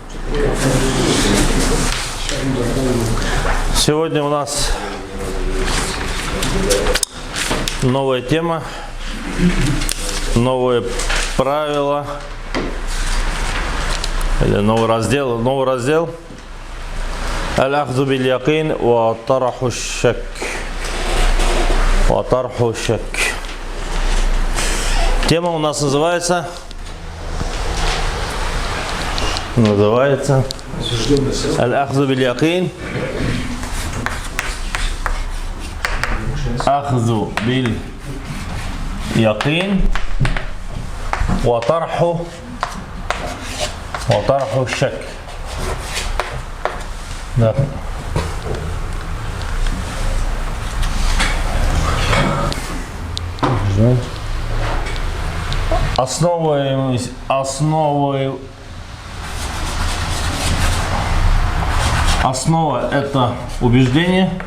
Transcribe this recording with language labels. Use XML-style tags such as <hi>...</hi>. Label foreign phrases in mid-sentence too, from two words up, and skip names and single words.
<ru>Сегодня у нас новая тема, новые правила или новый раздел.</ru> <ar>الأخذ باليقين وطرح الشك.</ar> <ru>Тема у нас называется</ru> <ar>الأخذ باليقين. أخذ باليقين وطرح الشك.</ar> <ru>Да. Основа это убеждение.</ru>